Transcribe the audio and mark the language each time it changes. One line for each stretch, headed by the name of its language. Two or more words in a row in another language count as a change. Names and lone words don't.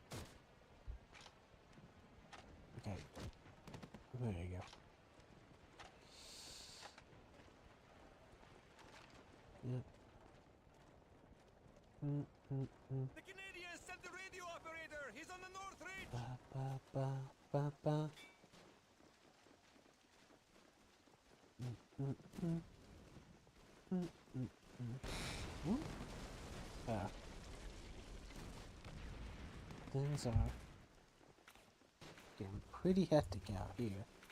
English: Okay. There you go. Yep. The Canadians sent the radio operator! He's on the North Ridge! Ba ba ba ba ba. Ah. Things are getting pretty hectic out here.